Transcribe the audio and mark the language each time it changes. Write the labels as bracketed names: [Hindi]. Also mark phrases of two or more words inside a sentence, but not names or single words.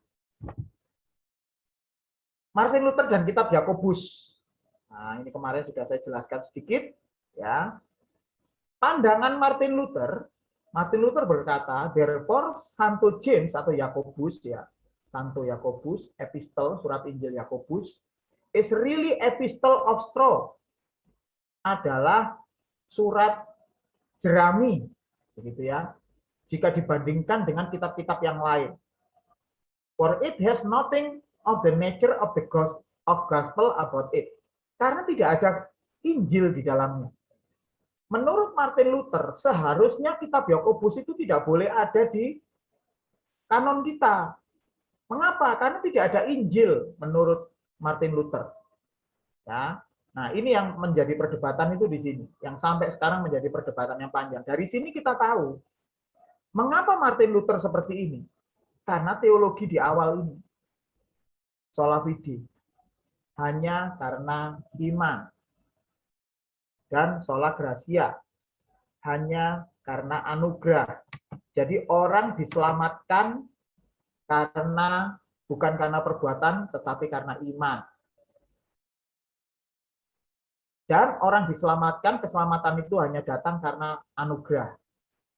[Indonesian] Martin Luther dan kitab Yakobus. Nah, ini kemarin sudah saya jelaskan sedikit, ya. Pandangan Martin Luther berkata, therefore Santo James atau Yakobus, ya, Santo Yakobus, epistle, surat Injil Yakobus, [English] is really epistle of straw, [Indonesian] adalah surat jerami, begitu ya, jika dibandingkan dengan kitab-kitab yang lain. [English] For it has nothing of the nature of the gospel about it. [Indonesian] Karena tidak ada Injil di dalamnya. Menurut Martin Luther, seharusnya kitab Yakobus itu tidak boleh ada di kanon kita. Mengapa? Karena tidak ada Injil menurut Martin Luther. Ya. Nah, ini yang menjadi perdebatan itu di sini, yang sampai sekarang menjadi perdebatan yang panjang. Dari sini kita tahu mengapa Martin Luther seperti ini. Karena teologi di awal ini, [Latin] sola fide, [Indonesian] hanya karena iman, dan [Latin] sola gratia, [Indonesian] hanya karena anugerah. Jadi orang diselamatkan karena bukan karena perbuatan, tetapi karena iman. Dan orang diselamatkan, keselamatan itu hanya datang karena anugerah.